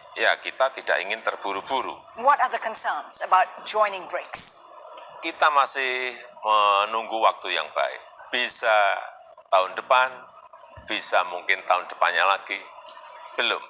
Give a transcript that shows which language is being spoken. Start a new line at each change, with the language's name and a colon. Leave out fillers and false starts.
Indonesian: Ya, kita tidak ingin terburu-buru.
English: What are the concerns about joining BRICS?
Indonesian: Kita masih menunggu waktu yang baik. Bisa tahun depan, bisa mungkin tahun depannya lagi. Belum.